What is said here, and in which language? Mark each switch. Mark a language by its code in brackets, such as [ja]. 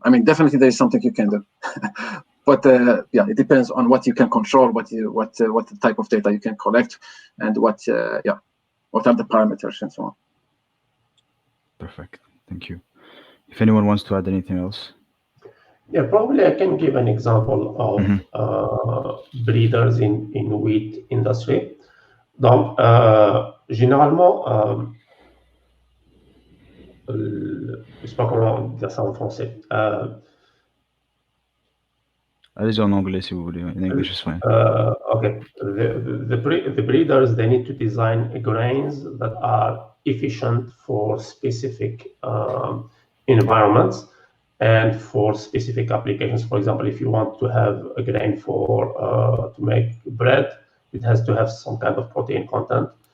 [en] I mean, definitely there is something you can do, but yeah, it depends on what you can control, what the type of data you can collect, and what are the parameters and so on. Perfect. Thank you. If anyone wants to add anything else. Yeah, probably I can give an example of breeders in wheat industry. [fr] Donc, généralement, je ne sais pas comment dire ça en français. Allez-y en anglais si vous voulez. [en] In English is fine. Okay. The breeders, they need to design grains that are efficient for specific environments and for specific applications. For example, if you want to have a grain for to make bread, it has to have some kind of protein content.